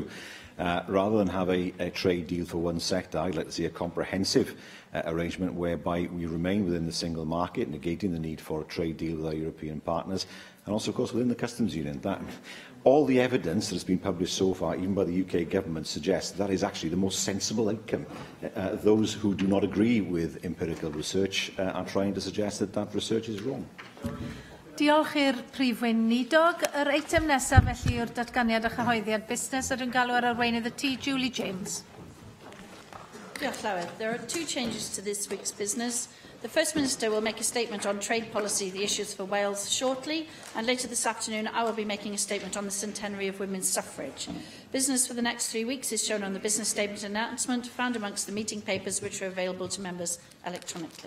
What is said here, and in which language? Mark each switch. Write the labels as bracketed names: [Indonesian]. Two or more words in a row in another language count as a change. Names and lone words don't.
[English] Rather than have a trade deal for one sector, I'd like to see a comprehensive arrangement whereby we remain within the single market, negating the need for a trade deal with our European partners, and also, of course, within the customs union. All the evidence that has been published so far, even by the UK government, suggests that is actually the most sensible outcome. Those who do not agree with empirical research are trying to suggest that that research is wrong. [Welsh] Diolch i'r Prif Weinidog. Yr eitem nesaf felly yw'r datganiad a chyhoeddiad busnes ar yn galw ar arweinydd y tŷ, Julie James. Diolch Llywed. [English] There are two changes to this week's business. The First Minister will make a statement on trade policy, the issues for Wales, shortly, and later this afternoon I will be making a statement on the centenary of women's suffrage. Business for the next 3 weeks is shown on the business statement announcement, found amongst the meeting papers which are available to members electronically.